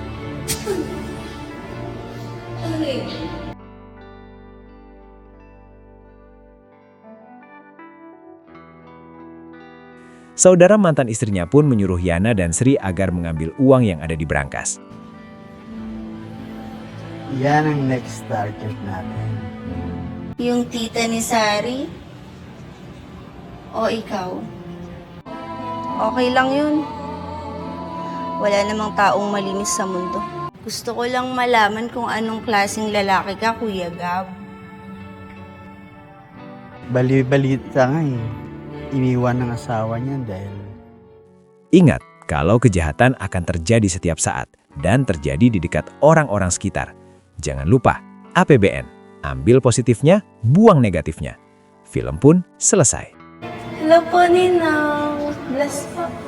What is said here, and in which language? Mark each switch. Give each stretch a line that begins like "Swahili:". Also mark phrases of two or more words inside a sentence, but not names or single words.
Indonesian: Saudara mantan istrinya pun menyuruh Yana dan Sri agar mengambil uang yang ada di berangkas.
Filipino: Yan ang
English: next target
Filipino: natin. Yung tita ni Sari? O ikaw? Okay lang yun. Wala namang taong malinis sa mundo. Gusto ko lang malaman kung anong klaseng lalaki ka, Kuya Gab. Bali-balita nga eh. Iniwan ng asawa niya dahil...
Indonesian: Ingat, kalau kejahatan akan terjadi setiap saat dan terjadi di dekat orang-orang sekitar. Jangan lupa, APBN. Ambil positifnya, buang negatifnya. Film pun selesai.
Filipino: Hello po, Ninang. Bless po.